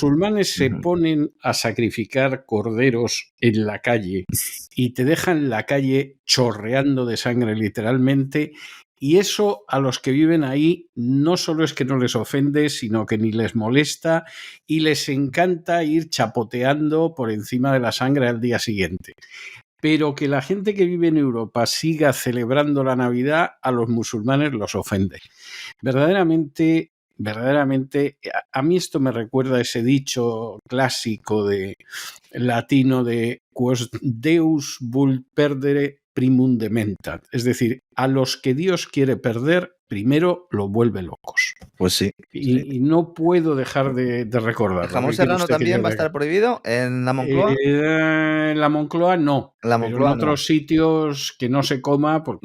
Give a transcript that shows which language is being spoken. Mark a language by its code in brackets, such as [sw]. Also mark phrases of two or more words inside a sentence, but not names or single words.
[es] musulmanes se ponen a sacrificar corderos en la calle y te dejan la calle chorreando de sangre literalmente, y eso a los que viven ahí no solo es que no les ofende, sino que ni les molesta y les encanta ir chapoteando por encima de la sangre al día siguiente. Pero que la gente que vive en Europa siga celebrando la Navidad, a los musulmanes los ofende. Verdaderamente, a mí esto me recuerda a ese dicho clásico de latino de [la] quos Deus vult perdere primum dementat, [es] es decir, a los que Dios quiere perder, primero lo vuelve locos. Pues sí. Y no puedo dejar de recordarlo. ¿El jamón serrano también va a estar prohibido en la Moncloa? En la Moncloa no. La Moncloa pero en otros sitios que no se coma, porque